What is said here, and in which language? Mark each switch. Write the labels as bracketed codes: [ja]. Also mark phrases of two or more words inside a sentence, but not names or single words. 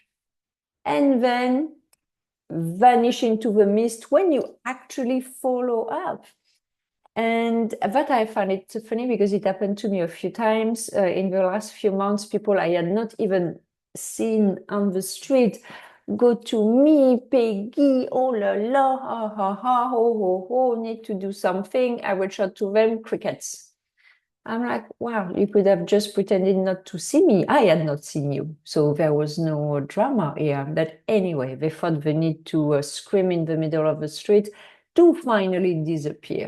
[en] And then vanish into the mist when you actually follow up. And that I find it funny, because it happened to me a few times in the last few months. People I had not even seen on the street go to me, Peggy, oh la la, ha ha ha, ho ho ho, need to do something. I reach out to them, crickets. I'm like, wow, you could have just pretended not to see me. I had not seen you. So there was no drama here. But anyway, they felt the need to scream in the middle of the street to finally disappear.